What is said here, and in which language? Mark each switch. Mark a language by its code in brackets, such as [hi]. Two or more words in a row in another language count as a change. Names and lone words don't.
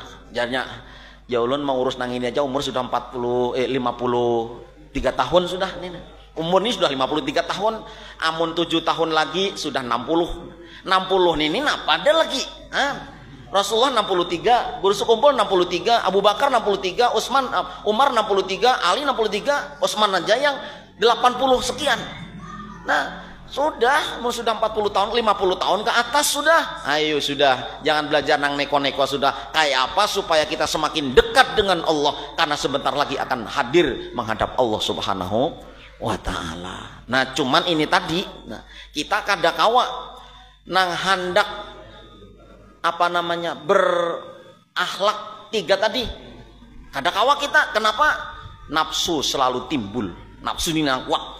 [bjn] Jadinya ya ulun mau urus nang ini aja umur sudah 53 tahun sudah nih. Umur ini sudah 53 tahun, amun 7 tahun lagi sudah 60. [id] 60 ini apa ada lagi? Rasulullah 63, guru sekumpul 63, Abu Bakar 63, Umar 63, Ali 63, Utsman aja yang 80 sekian. Nah, Sudah, mau sudah 40 tahun, 50 tahun ke atas sudah. Ayo sudah, jangan belajar nang neko-neko sudah. Kayak apa supaya kita semakin dekat dengan Allah, karena sebentar lagi akan hadir menghadap Allah [ar] سبحانه وتعالى. [bjn] Nah, cuman ini tadi, nah, kita kadakawa nang hendak berakhlak 3 tadi. Kadakawa kita, kenapa? Nafsu selalu timbul, nafsu ini nang kuat.